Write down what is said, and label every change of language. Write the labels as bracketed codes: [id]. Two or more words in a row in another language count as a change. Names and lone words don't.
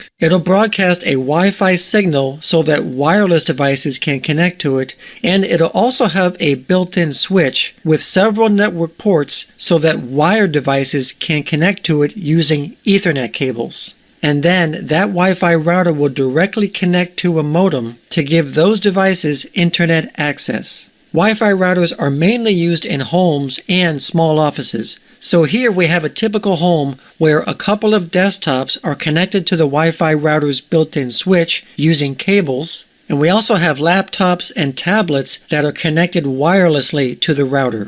[en] It'll broadcast a Wi-Fi signal so that wireless devices can connect to it, and it'll also have a built-in switch with several network ports so that wired devices can connect to it using Ethernet cables. And then that Wi-Fi router will directly connect to a modem to give those devices internet access. Wi-Fi routers are mainly used in homes and small offices. So here we have a typical home where a couple of desktops are connected to the Wi-Fi router's built-in switch using cables, and we also have laptops and tablets that are connected wirelessly to the router.